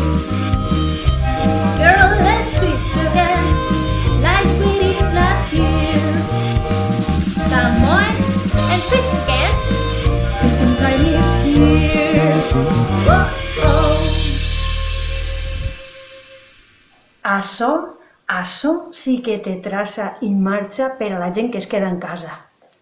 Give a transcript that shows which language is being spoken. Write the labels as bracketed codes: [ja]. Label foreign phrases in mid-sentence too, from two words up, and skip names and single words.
[en] Girl, let's twist again, like we did last year. Come on and twist again. Twisting time is here. Whoa. [ca] Això sí que té traça i marxa per a la gent que es queda en casa.